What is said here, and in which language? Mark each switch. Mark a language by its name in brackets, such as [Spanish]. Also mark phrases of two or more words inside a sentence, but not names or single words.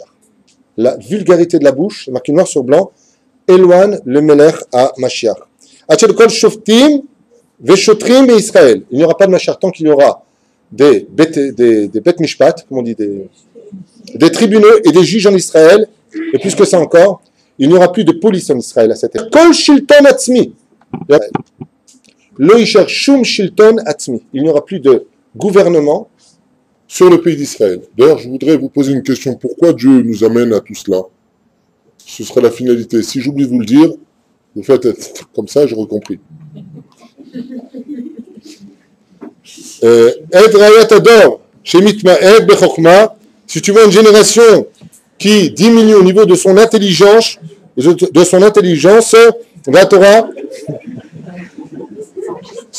[French] La vulgarité de la bouche, c'est marqué noir sur blanc, éloigne le [Hebrew] מלך המשיח. [French] Il n'y aura pas de Mashiach tant qu'il y aura des [Hebrew] בתי משפט, [French] comme on dit, des tribunaux et des juges en Israël, et plus que ça encore, il n'y aura plus de police en Israël à cette époque. [Hebrew] כל שלטון עצמי. לא ישאר שום שלטון עצמי. [French] Il n'y aura plus de gouvernement sur le pays d'Israël. D'ailleurs, je voudrais vous poser une question. Pourquoi Dieu nous amène à tout cela? Ce sera la finalité. Si j'oublie de vous le dire, vous faites comme ça, j'aurai compris. Si tu vois une génération qui diminue au niveau de son intelligence, la Torah,